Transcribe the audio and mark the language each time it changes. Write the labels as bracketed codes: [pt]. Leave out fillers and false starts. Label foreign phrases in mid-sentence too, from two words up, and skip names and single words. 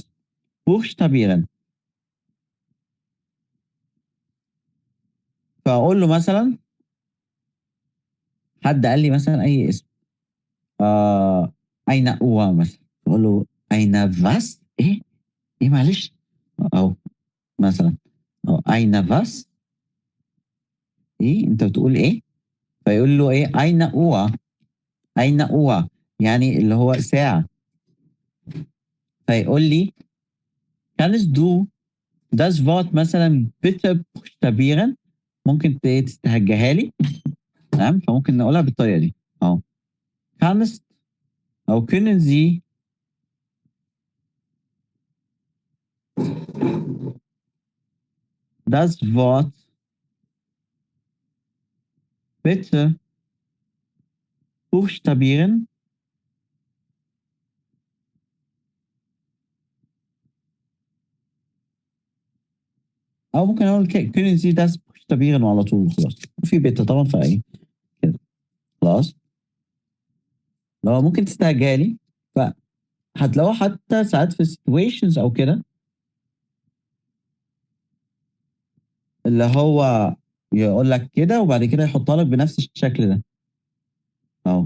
[ar] buchstabieren فاقول له مثلا حد قال لي مثلا اي اسم اين هو مثلا اقول له اين was ايه ايه معلش او مثلا أو اين was ايه انت بتقول ايه. فيقول له ايه اين هو اين هو يعني اللي هو ساعة. فيقول لي [de] kannst du das Wort مثلا bitte buchstabieren. [ar] ممكن تستهجها لي تمام. فممكن نقولها بالطريقة دي اهو [de] kannst او können Sie das Wort bitte buchstabieren. [ar] او ممكن اقول [de] können Sie das buchstabieren [ar] وعلى طول خلاص. [de] Wie bitte [ar] طبعا فايه كده خلاص. لو ممكن تستهجها لي فهتلاقوا حتى ساعات في situations او كده اللي هو يقول لك كده وبعد كده يحطها لك بنفس الشكل ده اهو.